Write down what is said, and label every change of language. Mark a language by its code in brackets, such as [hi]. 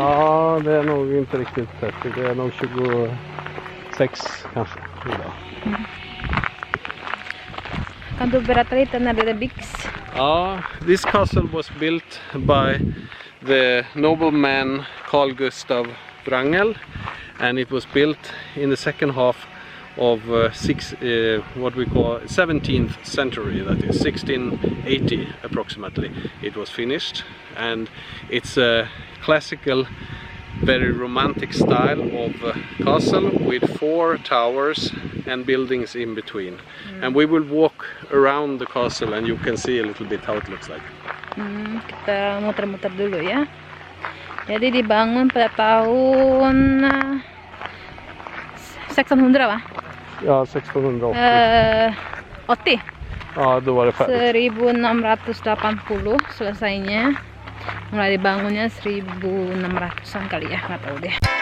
[sv] Ja, det är nog inte riktigt 30. Det är nog 26 kanske idag. Kan du berätta lite när det byggs? [en] This castle was built by the nobleman Carl Gustav Wrangel, and it was built in the second half of what we call 17th century, that is 1680 approximately. It was finished, and it's a classical, very romantic style of castle with 4 towers and buildings in between. And we will walk around the castle and you can see a little bit how it looks like. [id] Kita muter-muter dulu ya. Jadi dibangun pada tahun 1600 va? [sv] Ja, 1680. 80. Ja, då var det färdigt. [id] 1680 selesainya. Mulai dibangunnya 1600-an kali ya, nggak tahu deh.